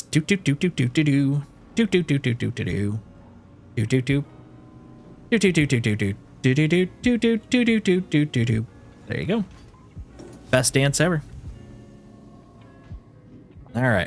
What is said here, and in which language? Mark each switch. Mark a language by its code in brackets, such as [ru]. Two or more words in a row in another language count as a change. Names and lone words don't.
[en] Doot doot doot doot doot doot doo. Doot doot doot doot doot doot doo. Doot doot doot. Doot doot doot doot doot doot. Doot doot doot doot doot doot doot doot doot doot. There you go. Best dance ever. All right.